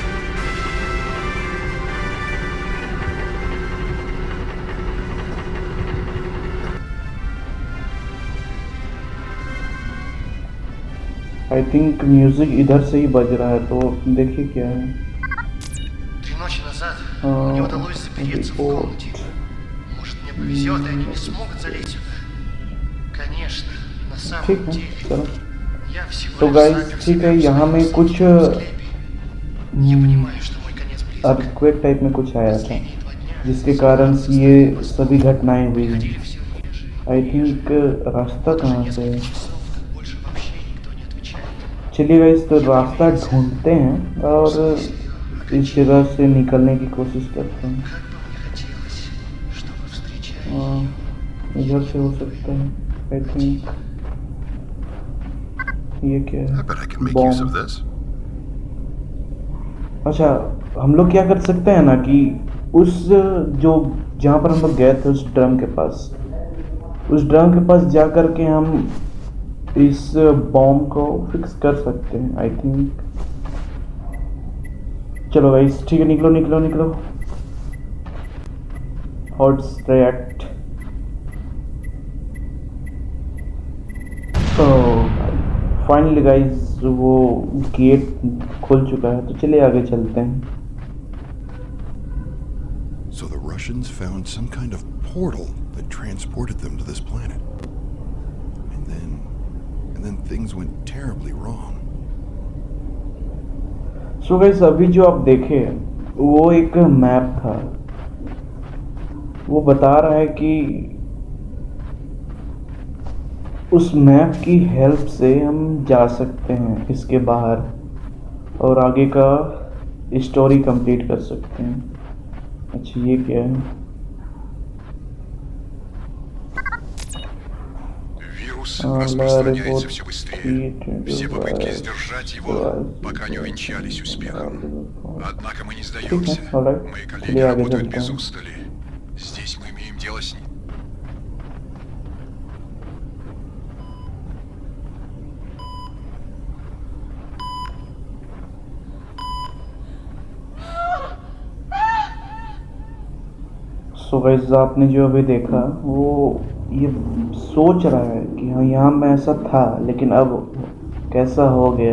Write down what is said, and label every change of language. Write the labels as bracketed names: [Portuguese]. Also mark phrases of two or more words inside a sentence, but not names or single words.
[English] I think [Hindi] म्यूजिक इधर से ही बज रहा है, तो देखिए क्या है। [Russian] 3 ночи назад мне удалось запереться в комнате. Может, мне повезет, и они не смогут залезть сюда. Конечно, на самом [Hindi] ठीक है, [Russian] деле, [Hindi] चलो। [Russian] я всего [Hindi] तो [Russian] лишь [Hindi] गाइस [Russian] запер [Hindi] ठीक [Russian] себя [Hindi] है, [Russian] в [Hindi] यहाँ [Russian] своем [Hindi] में कुछ [Russian] склепе. Я понимаю, что мой конец близок. [English] earthquake type [Hindi] में कुछ आया था, [Russian] Последние 2 дня [Hindi] जिसके कारण ये सभी घटनाएं हुई हैं। [Russian] приходили все реже. [English] I think [Hindi] रास्ता [Russian] Вот уже [Hindi] कहाँ से है? [Russian] несколько часов, как больше вообще никто не отвечает. [Hindi] चलिए गाइस, तो रास्ता ढूंढते हैं और [Russian] Все [Hindi] इस जगह से निकलने की कोशिश करते हैं। [Russian] Как бы мне хотелось, чтобы встречали. [Hindi] इधर से हो सकता है, [English] I think. [Hindi] ये क्या [English] I [Hindi] है? [English] bet I can make use of [Hindi] बॉम्ब। [English] this. [Hindi] अच्छा, हम लोग क्या कर सकते हैं ना कि उस जो जहाँ पर हम लोग गए थे उस ड्रम के पास, उस ड्रम के पास जा कर के हम इस बॉम्ब को फिक्स कर सकते हैं, [English] I think. [Hindi] चलो गाइस, ठीक है, निकलो निकलो निकलो। हॉट्स रिएक्ट। [English] finally guys [Hindi] वो गेट खुल चुका है, तो चलिए आगे चलते हैं। [English] So the Russians found some kind of portal that transported them to this planet. And then things went terribly wrong. so guys, [Hindi] अभी जो आप देखे वो एक मैप था। वो बता रहा है कि उस मैप की हेल्प से हम जा सकते हैं इसके बाहर, और आगे का [English] story complete [Hindi] कर सकते हैं। अच्छा, ये क्या है? [Russian] Вирус [English] Lara распространяется report [Russian] все быстрее. 3 Все попытки 25 сдержать его пока не увенчались успехом. Однако мы не сдаемся. [Hindi] ठीक है, [English] alright. [Russian] Мои коллеги [Hindi] चलिए आगे [Russian] работают [Hindi] चलते [Russian] без [Hindi] हैं। [Russian] устали. Здесь мы имеем дело с ним. [English] so guys [Hindi] आपने जो अभी देखा वो ये सोच रहा है कि हाँ यहाँ मैं ऐसा था लेकिन अब कैसा हो गया।